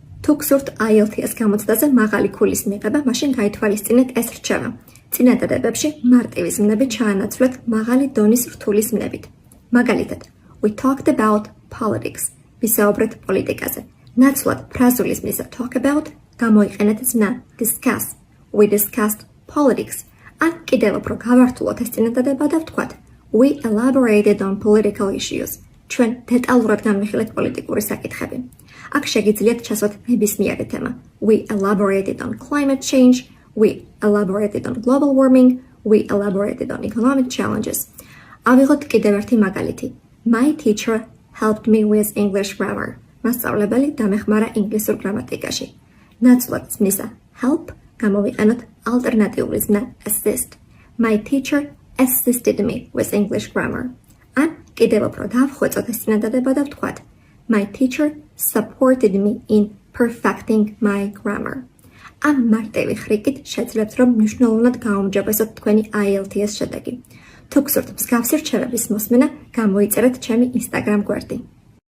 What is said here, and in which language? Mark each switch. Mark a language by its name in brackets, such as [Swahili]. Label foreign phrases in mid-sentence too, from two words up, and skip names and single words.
[Georgian] თუ გსურთ IELTS გამოცდაზე მაღალი ქულის მიღება, მაშინ გაითვალისწინეთ ეს რჩევა. წინადადებებში მარტივი ზმნები ჩაანაცვლეთ მაღალი დონის რთული ზმნებით. მაგალითად, [English] we talked about politics. [Georgian] ვისაუბრეთ პოლიტიკაზე. ნაცვლად ფრაზული ზმნისა [English] talk about [Georgian] გამოიყენეთ ზმნა discuss. [English] We discussed politics. [Georgian] ან კიდევ უფრო გავართულოთ ეს წინადადება და ვთქვათ [English] we elaborated on political issues. [Georgian] ჩვენ დეტალურად განვიხილეთ პოლიტიკური საკითხები. აქ შეგიძლიათ ჩასვათ ნებისმიერი თემა. [English] We elaborated on climate change. We elaborated on global warming. We elaborated on economic challenges. [Georgian] ავიღოთ კიდევ ერთი მაგალითი. [English] My teacher helped me with English grammar. [Georgian] მასწავლებელი დამეხმარა ინგლისურ გრამატიკაში. ნაცვლად ზმნისა help გამოვიყენოთ ალტერნატიული ზმნა assist. [English] My teacher assisted me with English grammar. [Georgian] ან კიდევ უფრო დავხვეწოთ ეს წინადადება და ვთქვათ [English] My teacher supported me in perfecting my grammar. [Georgian] ამ მარტივი ხრიკით შეძლებთ, რომ მნიშვნელოვნად გაუმჯობესოთ თქვენი IELTS შედეგი. თუ გსურთ მსგავსი რჩევების მოსმენა, გამოიწერეთ ჩემი Instagram გვერდი.